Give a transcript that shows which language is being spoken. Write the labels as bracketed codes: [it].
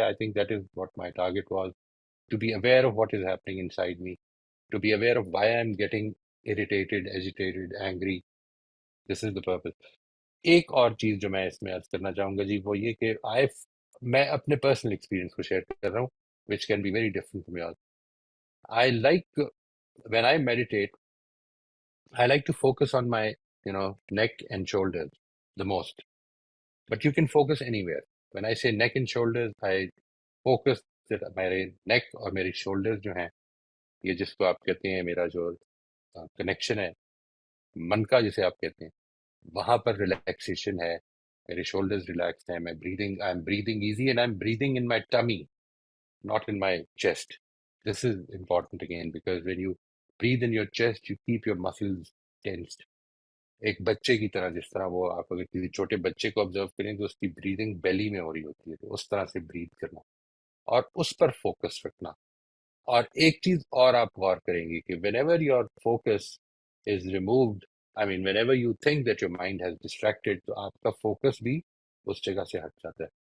[en] I think that is what my target was, to be aware of what is happening inside me, to be aware of why I am getting irritated, agitated, angry. This is the purpose. [ur] ایک اور چیز جو میں اس میں عرض کرنا چاہوں گا جی وہ یہ کہ میں اپنے پرسنل ایکسپیرینس کو شیئر کر رہا ہوں [en] which can be very different from yours. I like when I meditate, I like to focus on my neck and shoulders the most. But you can focus anywhere. When I say neck and shoulders, I focus that [ur] میرے neck اور میری shoulders جو ہیں، یہ جس کو آپ کہتے ہیں میرا جو کنیکشن ہے من کا جسے آپ کہتے ہیں، وہاں پر ریلیکسیشن ہے، میرے شولڈرز ریلیکس ہیں، میں [en] I am breathing easy and I am breathing in my tummy, not in my chest. This is important again because when you breathe in your chest, you keep your muscles tensed. [ur] ایک بچے کی طرح، جس طرح وہ آپ اگر کسی چھوٹے بچے کو آبزرو کریں تو اس کی بریدنگ بیلی میں ہو رہی ہوتی ہے، تو اس طرح سے بریتھ کرنا اور اس پر فوکس رکھنا. اور ایک چیز اور آپ غور کریں گے کہ [en] whenever your focus is removed, I mean whenever you think that your mind has distracted, [ur] تو آپ کا فوکس بھی اس جگہ سے ہٹ جاتا ہے.